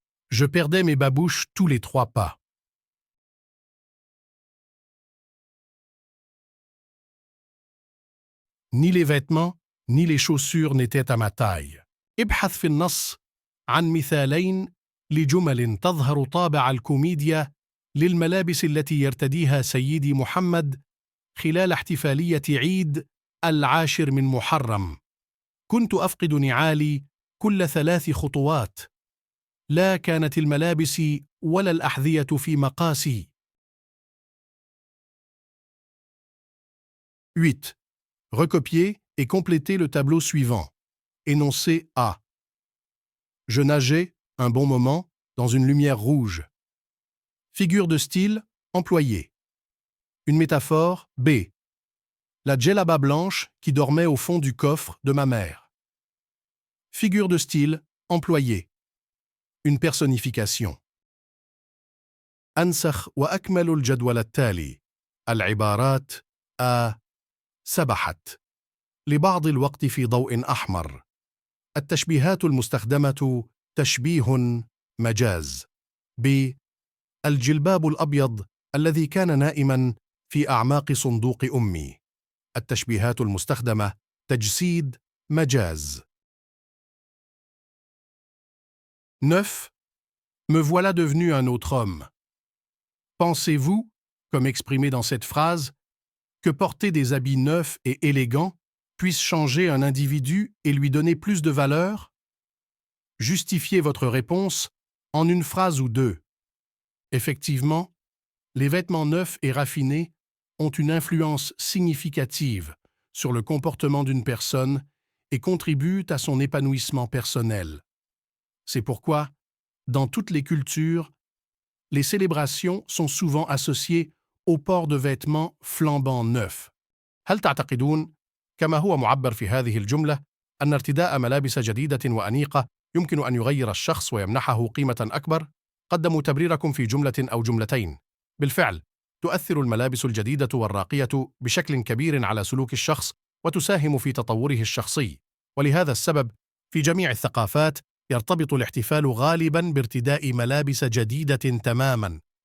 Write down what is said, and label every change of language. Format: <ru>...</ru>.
<fr>Je perdais mes babouches tous les 3 pas. Ni les vêtements, ni les chaussures n'étaient à ma taille.</fr> <ar>ابحث في النص عن مثالين لجمل تظهر طابع الكوميديا للملابس التي يرتديها سيدي محمد خلال احتفالية عيد العاشر من محرم. كنت أفقد نعالي كل 3 خطوات. لا كانت الملابس ولا الأحذية في مقاسي. 8.</ar> <fr>Recopiez et complétez le tableau suivant. Énoncé A. Je nageais, un bon moment, dans une lumière rouge. Figure de style employée. Une métaphore B. La djellaba blanche qui dormait au fond du coffre de ma mère. Figure de style employée. Une personnification.</fr> <ar>أنسخ وأكمل الجدول التالي. العبارات A. سبحت. لبعض الوقت في ضوء أحمر. التشبيهات المستخدمة تشبيه مجاز. ب. الجلباب الأبيض الذي كان نائما في أعماق صندوق أمي. التشبيهات المستخدمة تجسيد مجاز. 9.</ar> <fr>Me voilà devenu un autre homme. Pensez-vous, comme exprimé dans cette phrase, que porter des habits neufs et élégants puisse changer un individu et lui donner plus de valeur? Justifiez votre réponse en une phrase ou 2. Effectivement, les vêtements neufs et raffinés ont une influence significative sur le comportement d'une personne et contribuent à son épanouissement personnel. C'est pourquoi, dans toutes les cultures, les célébrations sont souvent associées au port de vêtements flambant neufs.</fr> <ar>هل تعتقدون كما هو معبر في هذه الجملة أن ارتداء ملابس جديدة وأنيقة يمكن أن يغير الشخص ويمنحه قيمة أكبر؟ قدموا تبريركم في جملة أو جملتين. بالفعل، تؤثر الملابس الجديدة والراقية بشكل كبير على سلوك الشخص وتساهم في تطوره الشخصي، ولهذا السبب في جميع الثقافات يرتبط الاحتفال غالباً بارتداء ملابس جديدة تماماً.</ar>